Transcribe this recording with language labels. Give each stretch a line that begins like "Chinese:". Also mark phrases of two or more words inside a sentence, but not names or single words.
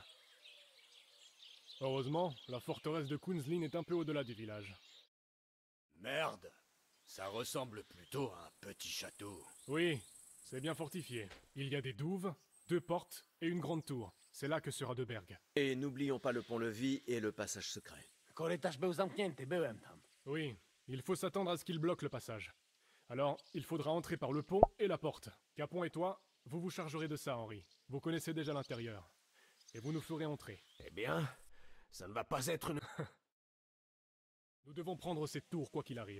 French: Heureusement, la forteresse de Kunzlin est un peu au-delà du village. Merde. Ça ressemble plutôt à un petit château. Oui, c'est bien fortifié. Il y a des douves, 2 portes et une grande tour. C'est là que sera Deberg. Et n'oublions pas le pont-levis et le passage secret.
Polish: Korytarz był zamknięty, byłem tam.
French: Oui, il faut s'attendre à ce qu'il bloque le passage. Alors, il faudra entrer par le pont et la porte. Capon et toi, vous vous chargerez de ça, Henri. Vous connaissez déjà l'intérieur. Et vous nous ferez entrer. Eh bien, ça ne va pas être une... Nous devons prendre cette tour quoi qu'il arrive.